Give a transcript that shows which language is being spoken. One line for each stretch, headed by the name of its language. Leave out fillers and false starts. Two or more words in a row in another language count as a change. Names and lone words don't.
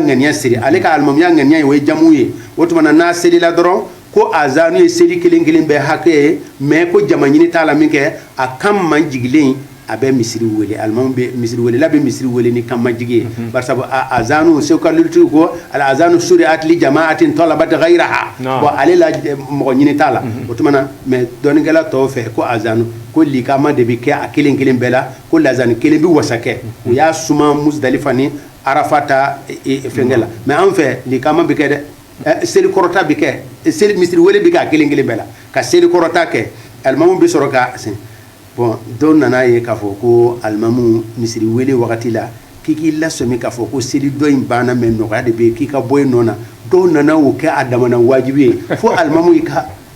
Bambara: ŋaniya siri ale ka alimamuya ŋaniya ye o ye jamu ye o tuma na n'a selila dɔrɔn ko azanu ye seli kelen kelen bɛɛ hakɛ ye mais ko jama ɲini t'a la min kɛ a kan man jigilen a bɛ misiri wele alimamu bɛ misiri wele la bɛ misiri wele ni kan man jigi ye barisa azanu seko ka lutigiw ko
Arabic: الأذان شرع لجماعة طلبت غيرها
Bambara: bon ale la mɔgɔ ɲini t'a la o tuma na mais dɔnnikɛla tɔw fɛ ko azanu ko likama de bɛ kɛ a kelen kelen bɛɛ la ko lazani kelen bɛ wasa kɛ u y'a suma Musdalifa ni Arafata fɛnkɛ la mais an fɛ likama bɛ kɛ dɛ seli kɔrɔta bɛ kɛ seli misiri wele bɛ kɛ a kelen kelen bɛɛ la ka seli kɔrɔta kɛ alimamu bɛ sɔrɔ ka bon dɔw nana ye k'a fɔ ko alimamu misiri wele wagati la k'i k'i lasɔmi k'a fɔ ko seli dɔ in banna mais nɔgɔya de bɛ yen k'i ka bɔ yen nɔ na dɔw nana o kɛ a damana wajibi ye fo alimamu i ka